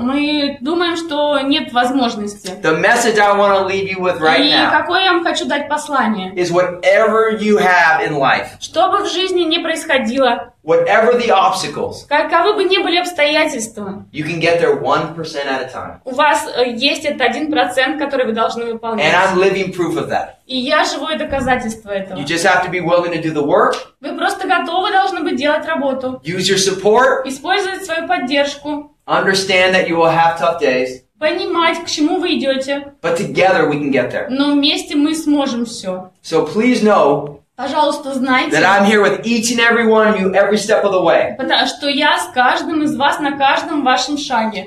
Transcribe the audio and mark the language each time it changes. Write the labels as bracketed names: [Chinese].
[Russian] Мы думаем, что нет возможности. [English] The message I want to leave you with right now. [Russian] И какое я вам хочу дать послание? [English] Is whatever you have in life. [Russian] Что бы в жизни ни происходило. [English] Whatever the obstacles. [Russian] Каковы бы ни были обстоятельства. [English] You can get there 1% at a time. [Russian] У вас есть этот 1%, который вы должны выполнять. [English] And I'm living proof of that. [Russian] И я живое доказательство этого. [English] You just have to be willing to do the work. [Russian] Вы просто готовы должны быть делать работу. [English] Use your support. [Russian] Использовать свою поддержку. [English] Understand that you will have tough days. [Russian] Понимать, к чему вы идете. [English] But together we can get there. [Russian] Но вместе мы сможем все. [English] So please know. [Russian] Пожалуйста, знайте, [English] that I'm here with each and every one of you every step of the way. [Russian] Потому что я с каждым из вас на каждом вашем шаге.